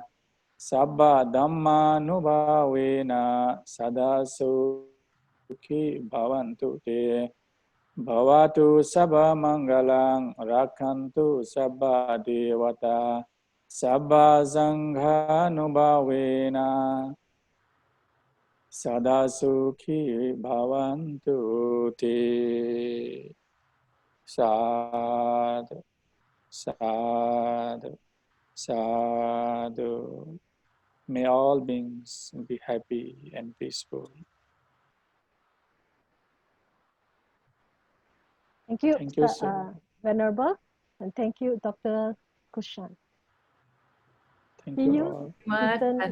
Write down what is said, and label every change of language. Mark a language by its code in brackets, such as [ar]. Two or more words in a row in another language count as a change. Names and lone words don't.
[pi] sabba dhamma nubhavena sada sukhi bhavantu te bhavatu sabba mangalang rakhantu sabba devata sabba sangha nubhavena sada sukhi bhavantu te. Sadhu, sadhu, sadhu. [en] May all beings be happy and peaceful. Thank you, Thank you so Venerable, and thank you, Dr. Gulshan. Thank See you you, all. Mr.